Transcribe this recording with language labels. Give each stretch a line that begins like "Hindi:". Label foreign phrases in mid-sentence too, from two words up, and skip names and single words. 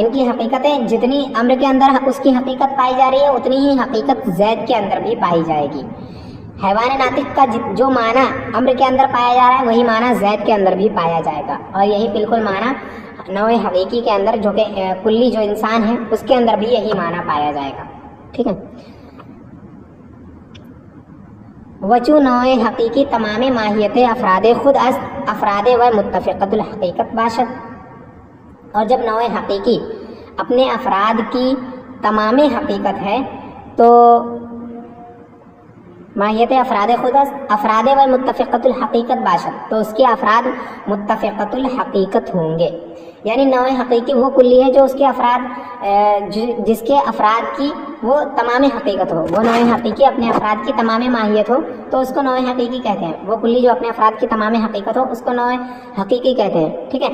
Urdu: ان کی حقیقتیں جتنی عمرو کے اندر اس کی حقیقت پائی جا رہی ہے اتنی ہی حقیقت زید کے اندر بھی پائی جائے گی. حیوان ناطق کا جو معنی عمرو کے اندر پایا جا رہا ہے وہی معنی زید کے اندر بھی پایا جائے گا، اور یہی بالکل معنی نوع حقیقی کے اندر جو کہ کلی جو انسان ہے اس کے اندر بھی یہی معنی پایا جائے گا، ٹھیک ہے.
Persian: وچو نوع حقیقی تمام ماہیت افراد خود است افراد و متفقت الحقیقت باشد.
Urdu: اور جب نوع حقیقی اپنے افراد کی تمام حقیقت ہے تو
Persian: ماہیت افراد خود افراد و متفقۃ الحقیقت باشد،
Urdu: تو اس کے افراد متفقۃ الحقیقت ہوں گے، یعنی نوع حقیقی وہ کلی ہے جو اس کے افراد جس کے افراد کی وہ تمام حقیقت ہو، وہ نوع حقیقی اپنے افراد کی تمام ماہیت ہو تو اس کو نوع حقیقی کہتے ہیں، وہ کلی جو اپنے افراد کی تمام حقیقت ہو اس کو نوع حقیقی کہتے ہیں، ٹھیک ہے۔